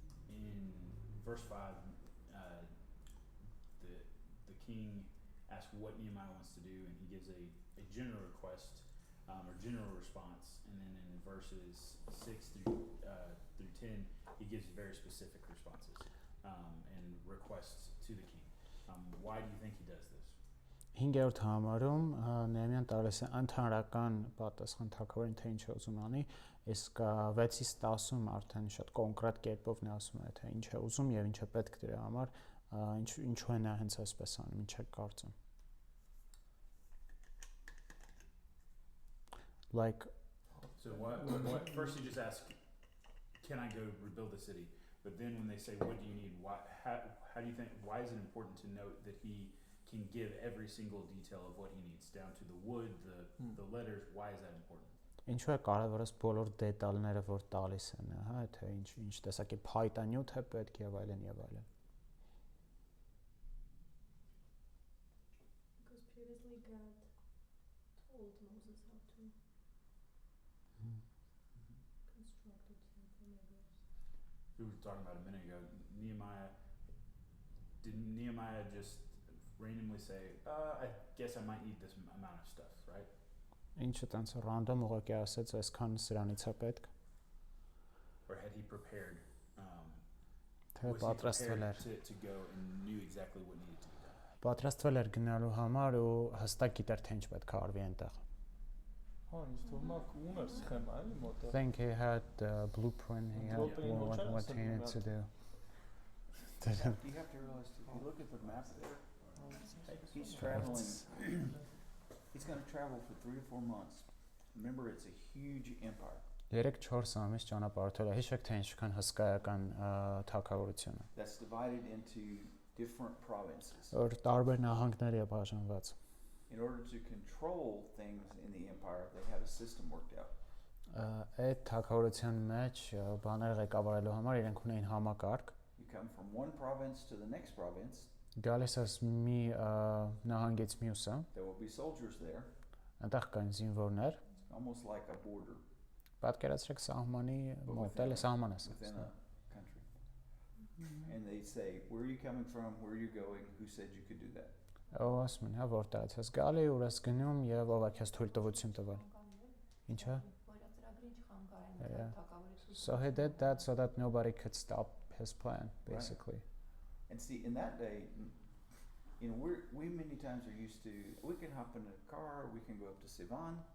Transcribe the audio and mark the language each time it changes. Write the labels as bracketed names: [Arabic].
[English] In verse 5, the king asks what Nehemiah wants to do, and he gives a general request or general response. And then in verses 6 through 10, he gives very specific responses and requests to the king. Why do you think he does this? [Armenian] 5-րդ համարում Նեհեմիան տալիս է ընդհանրական պատասխան թագավորին, թե ինչ է ուզում անի, իսկ 6-ից 10-ում արդեն շատ կոնկրետ կերպով նա ասում է, թե ինչ է ուզում եւ ինչ է պետք դրա համար, ինչու է նա հենց այսպես անում, ինչ է կարծում։ Like [English] So what first he just asks, can I go rebuild the city? But then when they say, what do you need? How do you think, why is it important to note that he can give every single detail of what he needs, down to the wood, the letters? Why is that important? [Armenian] Ինչու է կարևորս բոլոր դետալները, որ տալիս են, հա, թե ինչ տեսակի փայտանյութ է պետք եւ այլն եւ այլն։ [English] Because previously God told Moses how to construct the tabernacle. We were talking about a minute ago, didn't Nehemiah just randomly say, I guess I might need this amount of stuff, right? [Armenian] Ինչը տենց random ուղղակի ասեց, այսքան սրանից է պետք։ [English] Or had he prepared? [Armenian] Թե [English] Was he [Armenian] պատրաստվել էր։ [English] prepared to go and knew exactly what needed to be done? [Armenian] Պատրաստվել էր գնալու համար ու հստակ գիտեր, թե ինչ պետք է արվի այնտեղ։ Հա, ինձ թվում է ուներ սխեմա էլի [English] I [Armenian] մոտը։ [English] think he had a blueprint, he had Blueprint, what [Armenian] ոչ [English] he needed to do։ You have to realize, if you look at the map there, he's traveling, he's gonna travel for 3 or 4 months. Remember, it's a huge empire. [Armenian] 3-4 ամիս ճանապարհորդել է։ Հիշեք թե ինչքան հսկայական թագավորություն է։ [English] That's divided into different provinces. [Armenian] Որ տարբեր նահանգների է բաժանված։ [English] In order to control things in the empire, they have a system worked out. [Armenian] Այդ թագավորության մեջ բաներ ղեկավարելու համար իրենք ունեին համակարգ։ [English] You come from one province to the next province. [Armenian] Գալիս ես մի նահանգից մյուսը, [English] There will be soldiers there. [Armenian] այնտեղ կան զինվորներ, [English] It's almost like a border [Armenian] պատկերացրեք սահմանի մոտ էլ սահման է [English] within a country. And they say, where are you coming from? Where are you going? Who said you could do that? [Armenian] Ո ասում են, հա որտեղից ես գալի, ուր ես գնում եւ ով է քեզ թույլտվություն տվել։ Ինչա։ [English] So he did that so that nobody could stop his plan, basically. And see, in that day, you know, we many times are used to, we can hop in a car, we can go up to Sivan.